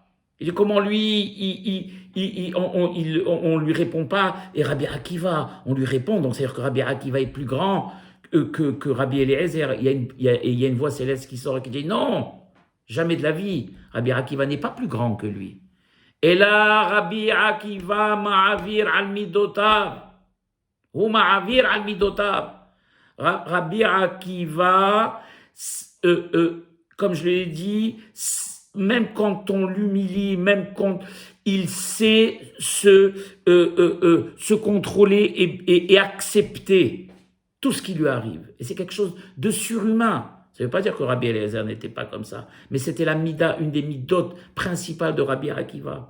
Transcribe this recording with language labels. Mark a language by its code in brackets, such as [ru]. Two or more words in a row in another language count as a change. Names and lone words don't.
[fr] Il dit comment lui, on lui répond pas, et Rabbi Akiva, on lui répond. Donc c'est-à-dire que Rabbi Akiva est plus grand que Rabbi Eliezer. Il y a une voix céleste qui sort et qui dit non, jamais de la vie. Rabbi Akiva n'est pas plus grand que lui. Et là, [he] רבי עקיבא מעביר על מידותיו. הוא מעביר על מידותיו. [fr] Rabbi Akiva, comme je l'ai dit, même quand on l'humilie, même quand il sait se contrôler et accepter tout ce qui lui arrive. Et c'est quelque chose de surhumain. Ça ne veut pas dire que Rabbi Eliezer n'était pas comme ça, mais c'était la mida, une des midotes principales de Rabbi Akiva.